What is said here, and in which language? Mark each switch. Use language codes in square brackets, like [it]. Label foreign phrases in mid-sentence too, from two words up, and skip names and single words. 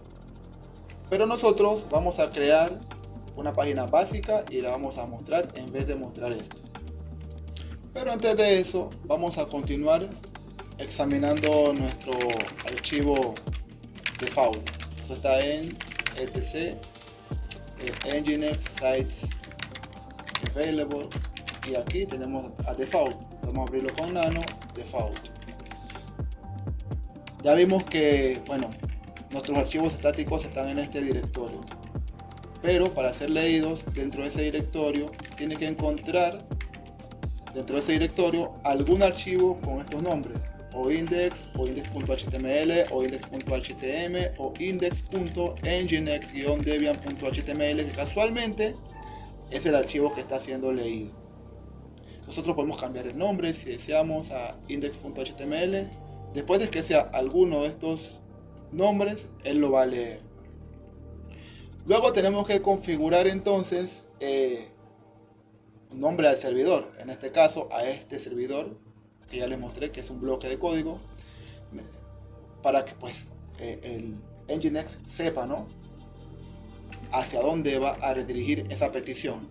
[es] Pero nosotros vamos a crear una página básica y la vamos a mostrar en vez de mostrar esto. Pero antes de eso, vamos a continuar examinando nuestro archivo default. Eso está en etc nginx sites available, y aquí tenemos a default. Vamos a abrirlo con nano default. Ya vimos que, bueno, nuestros archivos estáticos están en este directorio, pero para ser leídos dentro de ese directorio tiene que encontrar dentro de ese directorio algún archivo con estos nombres: o index, o index.html, o index.htm, o index.nginx-debian.html, que casualmente es el archivo que está siendo leído. Nosotros podemos cambiar el nombre si deseamos a index.html. Después de que sea alguno de estos nombres, él lo va a leer. Luego tenemos que configurar entonces un nombre al servidor, en este caso a este servidor que ya les mostré, que es un bloque de código, para que pues el Nginx sepa, ¿no?, hacia dónde va a redirigir esa petición.